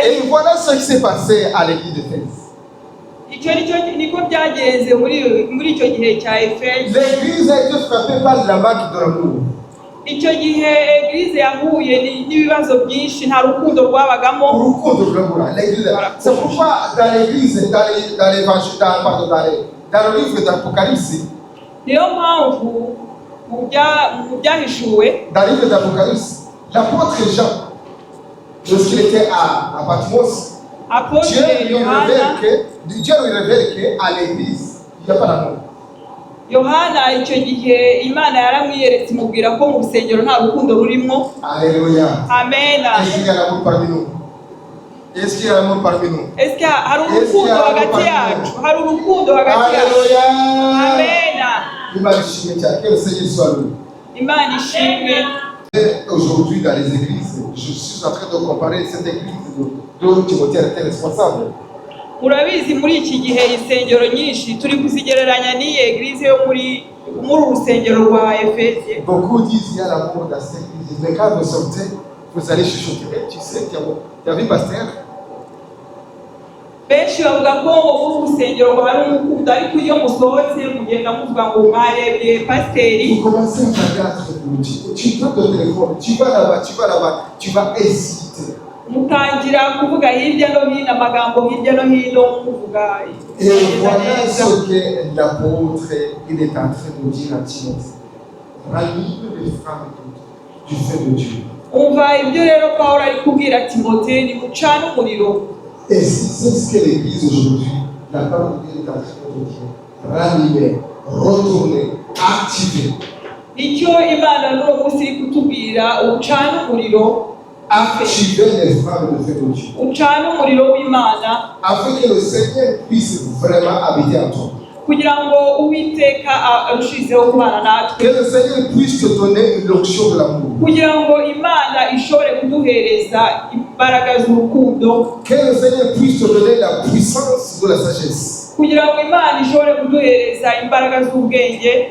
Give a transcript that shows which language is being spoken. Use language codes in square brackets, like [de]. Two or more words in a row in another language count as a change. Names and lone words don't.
[fr] Et voilà ce qui s'est passé à l'église d'Éphèse. [rw] Icyo niko byagenze muri icyo gihe cya Efeso. [fr] L'église a été frappée par la manque de l'amour. [rw] Icyo gihe église yahuye n'ibibazo byinshi, nta rukundo rwabagamo. Urukundo rwabura l'église. [fr] C'est pourquoi dans l'église, dans l'évangile, dans le livre d'Apocalypse, [rw] niyo mpamvu mu byahishuwe, [fr] dans le livre d'Apocalypse, l'apôtre Jean, lorsqu'il était à Patmos, Dieu lui révèle qu'à l'église, il n'y a pas d'amour. [rw] Yohana icyo gihe Imana yaramwiyeretse imubwira ko mu rusengero nta rukundo rurimo. [fr] Alléluia. [rw] Amen. [fr] Est-ce qu'il y a l'amour parmi nous? Est-ce qu'il y a un amour parmi nous? Est-ce que [rw] hari urukundo hagati yacu? Hari urukundo hagati yacu? [fr] Alléluia. [rw] Amena. Imana ishimwe cyane. [fr] Que le Seigneur soit loué. [rw] Imana ishimwe. [fr] Aujourd'hui dans les églises, je suis en train de comparer cette église dont Timothée était responsable. [rw] Murabizi muri iki gihe insengero nyinshi turi kuzigereranya n'iyi eglise yo muri urusengero rwa Efesie. [fr] Beaucoup disent il y a l'amour dans cette église, mais quand vous sortez, vous allez chuchoter. Tu sais, tu as vu pasteur? [rw] Benshi bavuga ko muri urusengero hari urukundo, ariko iyo musohotse mugenda muvuga ngo mwarebye pasiteri. [fr] Vous commencez à regarder, tu prends ton téléphone, tu vas là-bas, tu vas hésiter. [rw] Mutangira kuvuga hirya no hino amagambo hirya no hino muvuga. [fr] Et voilà ce que l'apôtre il est en train de dire à Timothée. Ranime les femmes du feu de Dieu. [rw] Umva ibyo rero Pawulo ari kubwira Timothée, ni mucane umuriro. [fr] Et c'est ce que l'Église aujourd'hui, la parole de Dieu est en train de dire. Ranimez, retournez, activez. [rw] Icyo Imana n'uwo munsi iri kutubwira, ucane umuriro. [fr] Activez les femmes de feu de Dieu. [rw] Ucane umuriro w'Imana. [fr] Afin que le Seigneur puisse vraiment habiter en toi. [rw] Kugira ngo Uwiteka arushizeho kubana natwe. [fr] Que le Seigneur puisse te donner l'onction de l'amour. [rw] Kugira ngo Imana ishobore kuduhereza imbaraga z'urukundo. [fr] Que le Seigneur puisse te donner la puissance de la sagesse. [rw] Kugira ngo Imana ishobore kuduhereza imbaraga z'ubwenge.